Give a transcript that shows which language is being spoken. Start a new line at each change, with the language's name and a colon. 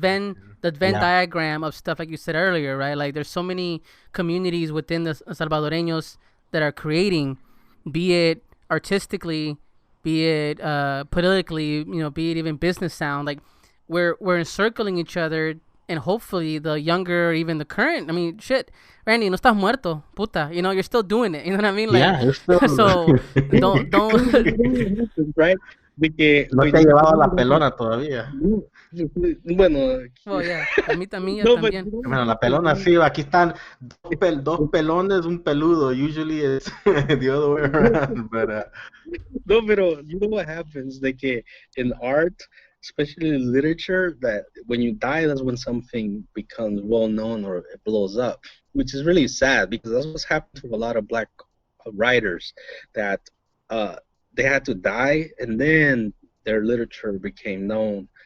English: that Venn diagram of stuff like you said earlier, right? Like there's so many communities within the Salvadoreños that are creating, be it artistically, be it politically, be it even business sound. Like we're encircling each other, and hopefully the younger, even the current. I mean, shit, Randy, no estás muerto, puta. You're still doing it. You know what I mean? Like, yeah, you're still. So don't. Right?
Spanish: No te ha llevado la pelona todavía. Bueno. Oh, yeah. A mí también. También. Bueno, la pelona sí. Aquí están dos pelones, un peludo.
English: Usually it's the other way around. But, no, pero you know what happens? Like in art, especially literature, that when you die, that's when something becomes well known or it blows up, which is really sad because that's what's happened to a lot of black writers, that uh, they had to die and then their literature became known.